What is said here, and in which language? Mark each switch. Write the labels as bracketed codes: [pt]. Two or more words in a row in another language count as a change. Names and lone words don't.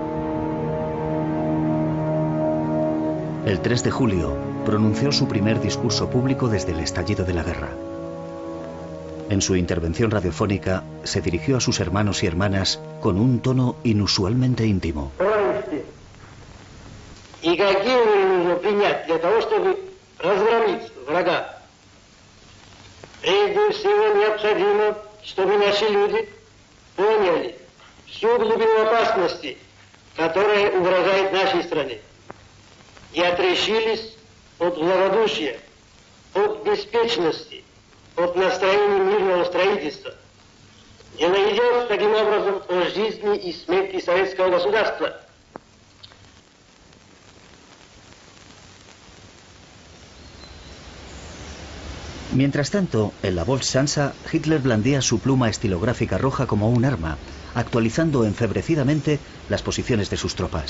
[es] El 3 de julio pronunció su primer discurso público desde el estallido de la guerra. En su intervención radiofónica se dirigió a sus hermanos y hermanas con un tono inusualmente íntimo. [ru] И какие меры нужно принять для того, чтобы разгромить врага? Прежде всего необходимо, чтобы наши люди поняли всю глубину опасности, которая угрожает нашей стране, и отрешились от благодушия, от беспечности, от настроения мирного строительства. Дело идет таким образом о жизни и смерти советского государства. [es] Mientras tanto, en la Volkshansa, Hitler blandía su pluma estilográfica roja como un arma, actualizando enfebrecidamente las posiciones de sus tropas.